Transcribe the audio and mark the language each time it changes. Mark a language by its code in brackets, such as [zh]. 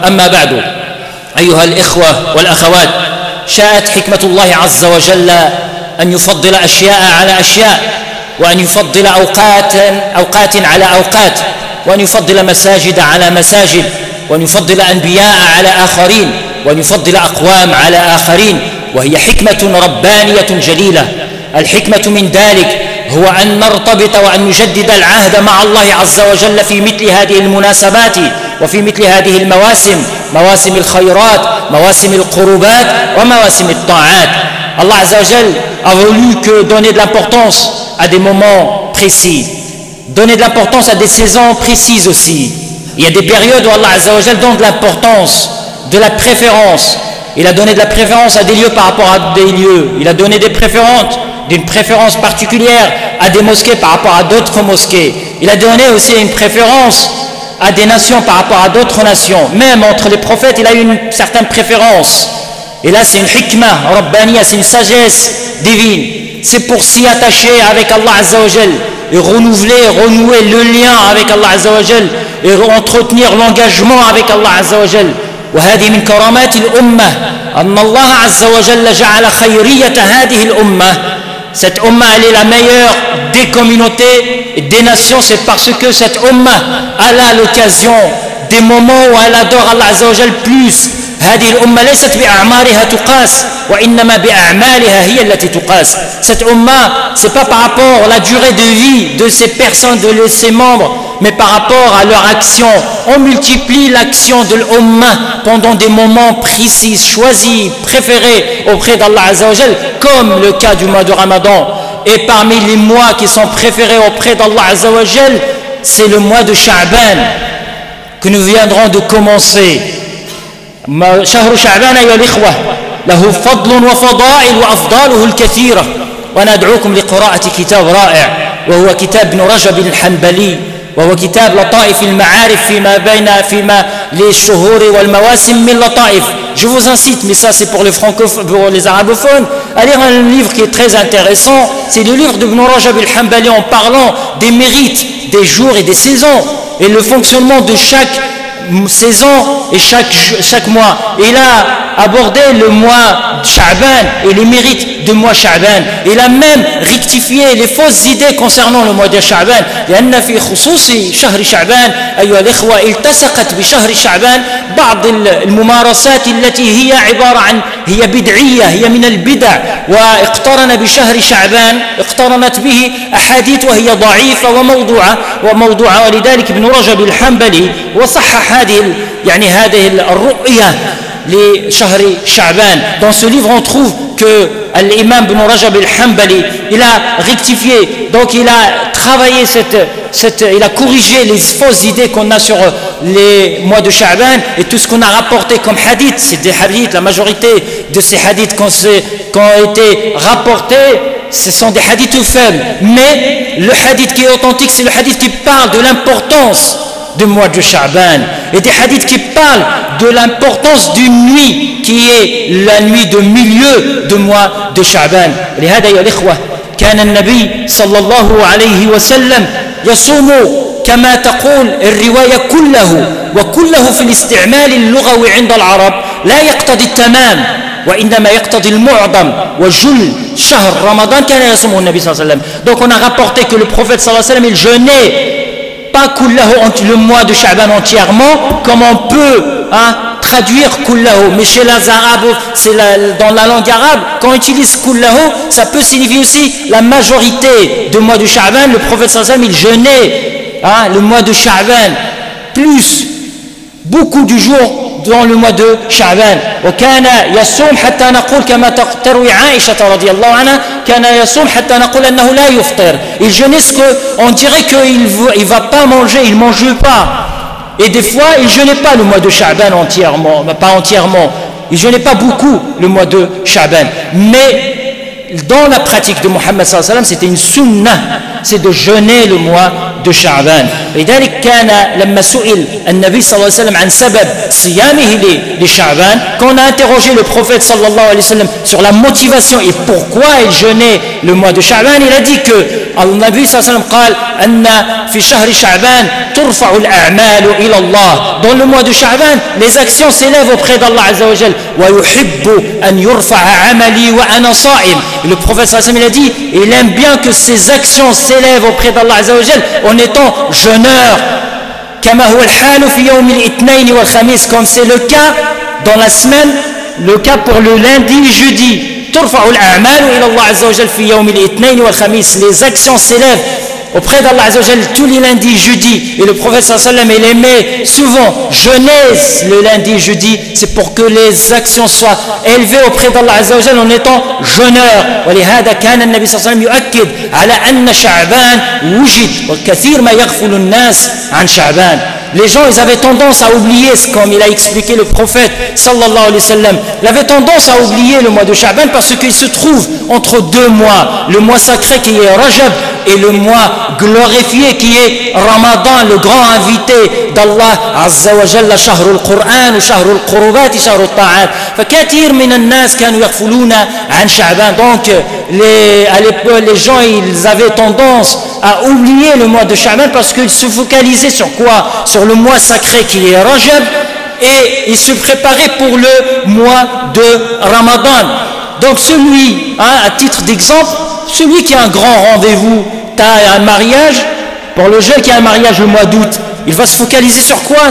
[ar] أما بعد، أيها الإخوة والأخوات، شاءت حكمة الله عز وجل أن يفضل أشياء على أشياء، وأن يفضل أوقات على أوقات، وأن يفضل مساجد على مساجد، وأن يفضل أنبياء على آخرين، وأن يفضل أقوام على آخرين، وهي حكمة ربانية جليلة. الحكمة من ذلك هو أن نرتبط وأن نجدد العهد مع الله عز وجل في مثل هذه المناسبات وفي مثل هذه المواسم، مواسم الخيرات، مواسم القربات ومواسم الطاعات. [fr] Allah Azza wa Jal a voulu que donner de l'importance à des moments précis, donner de l'importance à des saisons précises aussi. Il y a des périodes où Allah Azza wa Jal donne de l'importance, de la préférence. Il a donné de la préférence à des lieux par rapport à des lieux. Il a donné d'une préférence particulière à des mosquées par rapport à d'autres mosquées. Il a donné aussi une préférence à des nations par rapport à d'autres nations. Même entre les prophètes, il a eu une certaine préférence. Et là, c'est une hikmah rabbaniya, c'est une sagesse divine. C'est pour s'y attacher avec Allah Azza wa Jal et renouer le lien avec Allah Azza wa Jal et entretenir l'engagement avec Allah Azza wa Jal. [ar] وهذه من كرامات الأمة أن الله عز وجل جعل خيرية هذه الأمة. [fr] Cette ummah, elle est la meilleure des communautés et des nations. C'est parce que cette ummah, elle a l'occasion des moments où elle adore Allah Azza wa Jal plus. [ar] هذه الأمة ليست بأعمارها تقاس وإنما بأعمالها هي التي تقاس. [fr] Cette ummah, c'est pas par rapport à la durée de vie de ces personnes, de ses membres, mais par rapport à leur action. On multiplie l'action de l'ummah pendant des moments précis, choisis, préférés auprès d'Allah Azza wa Jal, comme le cas du mois de Ramadan. Et parmi les mois qui sont préférés auprès d'Allah Azza wa Jal, c'est le mois de Sha'ban que nous viendrons de commencer. [ar] شهر شعبان أيها الإخوة له فضل وفضائل وأفضاله الكثيرة، وندعوكم لقراءة كتاب رائع وهو كتاب ابن رجب الحنبلي، وهو كتاب لطائف المعارف فيما للشهور والمواسم من لطائف. [fr] Je vous incite, mais ça c'est pour les arabophones, à lire un livre qui est très intéressant. C'est le livre d'Ibn Rajab al-Hanbali en parlant des mérites des jours et des saisons et le fonctionnement de chaque saison et chaque mois. Il a abordé le mois Sha'ban et les mérites du mois Sha'ban. Il a même rectifié les fausses idées concernant le mois de Sha'ban. [ar] لأن في خصوص شهر شعبان أيها الإخوة التصقت بشهر شعبان بعض الممارسات التي هي عبارة عن هي بدعية، هي من البدع، واقترن بشهر شعبان اقترنت به أحاديث وهي ضعيفة وموضوعة ولذلك ابن رجب الحنبلي وصحح هذه الرؤية لشهر شعبان. [fr] Dans ce livre, on trouve que l'imam Ibn Rajab al-Hanbali, il a rectifié, donc il a travaillé il a corrigé les fausses idées qu'on a sur les mois de Sha'ban et tout ce qu'on a rapporté comme hadith. C'est des hadiths, la majorité de ces hadiths qui ont été rapportés, ce sont des hadiths faibles. Mais le hadith qui est authentique, c'est le hadith qui parle de l'importance du mois de Sha'ban, et des hadiths qui parlent de l'importance d'une nuit qui est la nuit de milieu du mois de Sha'ban. [ar] لهذا يا الإخوة كان النبي صلى الله عليه وسلم يصوم كما تقول الرواية كله، وكله في الاستعمال اللغوي عند العرب لا يقتضي التمام وإنما يقتضي المعظم وجل شهر رمضان كان يصومه النبي صلى الله عليه وسلم. [fr] Donc on a rapporté que le prophète صلى الله عليه وسلم il jeûnait pas kullahu, le mois de Sha'ban entièrement, comme on peut traduire kullahu, mais chez les Arabes, dans la langue arabe, quand on utilise kullahu, ça peut signifier aussi la majorité du mois de Sha'ban. Le prophète sallallahu alayhi wa sallam, il jeûnait le mois de Sha'ban, plus beaucoup de jours dans le mois de Sha'ban. [ar] وكان يصوم حتى نقول كما تروي عائشة رضي الله عنها كان يصوم حتى نقول أنه لا يفطر. [fr] Il jeûnait ce que on dirait qu'il va pas manger, il mange pas. Et des fois, il jeûnait pas le mois de Sha'ban entièrement, pas entièrement. Il jeûnait pas beaucoup le mois de Sha'ban. Mais dans la pratique de Mohammed sallallahu alayhi wa sallam, c'était une sunnah, c'est de jeûner le mois de Sha'ban. [ar] لذلك كان لما سئل النبي صلى الله عليه وسلم عن سبب صيامه لشعبان, [fr] quand on a interrogé le prophète صلى الله عليه وسلم sur la motivation et pourquoi il jeûnait le mois de Sha'ban, il a dit que [ar] النبي صلى الله عليه وسلم قال أن في شهر شعبان ترفع الأعمال إلى الله. [fr] Dans le mois de Sha'ban, les actions s'élèvent auprès d'Allah Azza wa Jal. [ar] ويحب أن يرفع عملي وأنا صائم. [fr] Le prophète sallallahu alayhi wa sallam, il a dit, il aime bien que ses actions s'élèvent auprès d'Allah Azza wa Jal en étant jeûneur. [ar] كما هو الحال في يوم الاثنين والخميس, [fr] comme c'est le cas dans la semaine, le cas pour le lundi et jeudi. [ar] ترفع الأعمال إلى الله عز وجل في يوم الاثنين والخميس. [fr] Les actions s'élèvent auprès d'Allah Azza wa Jal tous les lundis et jeudis. Et le prophète sallallahu alayhi wa sallam, il aimait souvent jeûner le lundi et jeudi, c'est pour que les actions soient élevées auprès d'Allah Azza wa Jal en étant jeûneur. [ar] ولهذا كان النبي صلى الله عليه وسلم يؤكد على أن شعبان وجد والكثير ما يغفل الناس عن شعبان. [fr] Les gens, ils avaient tendance à oublier, comme il a expliqué le prophète sallallahu alayhi wa sallam, il avait tendance à oublier le mois de Sha'ban parce qu'il se trouve entre deux mois, le mois sacré qui est Rajab et le mois glorifié qui est Ramadan, le grand invité d'Allah Azza wa Jalla, [ar] شهر القرآن وشهر القربات شهر الطاعات. فكثير من الناس كانوا يغفلون عن شعبان. [fr] Donc les gens, ils avaient tendance à oublier le mois de Sha'ban parce qu'ils se focalisaient sur quoi? Sur le mois sacré qui est Rajab, et ils se préparaient pour le mois de Ramadan. Donc celui, à titre d'exemple, celui qui a un grand rendez-vous, tu as un mariage, pour le jeune qui a un mariage le mois d'août, il va se focaliser sur quoi?